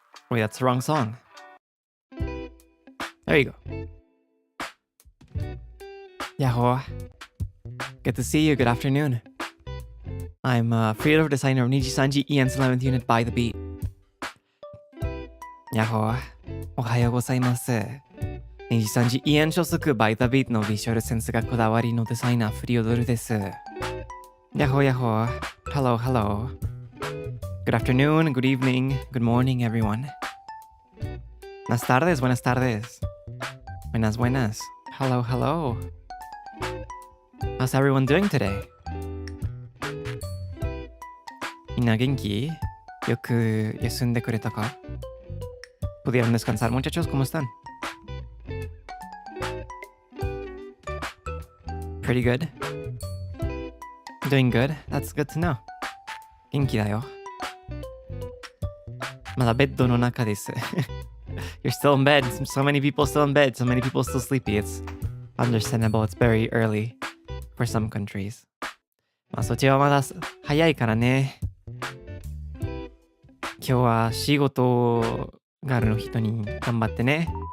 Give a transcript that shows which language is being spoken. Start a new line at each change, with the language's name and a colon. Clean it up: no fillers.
English: Wait, that's the wrong song. There you go. Yahoo. Good to see you. Good afternoon. I'm Freodore, designer of NIJISANJI EN's 11th unit by the beat.
Japanese: Yahoo. Ohayou gozaimasu. NIJISANJI EN 初速 by the beat のビジュアルセンスがこだわりのデザイナーフリオドルです。
English: Yahoo, yahoo. Hello, hello. Good afternoon, good evening, good morning, everyone.
Spanish: Buenas tardes, buenas tardes. Buenas, buenas.
English: Hello, hello. How's everyone doing today?
Japanese: みんな元気?よく休んでくれたか?
Spanish: ¿Pudieron descansar, muchachos? ¿Cómo están?
English: Pretty good. Doing good. That's good to know.
Japanese: 元気だよ。まだベッドの中です。
English: You're still in bed. So many people still in bed. So many people still sleepy. It's understandable. It's very early for some countries.
Japanese: まあそっちはまだ早いからね。今日は仕事があるの人に頑張ってね。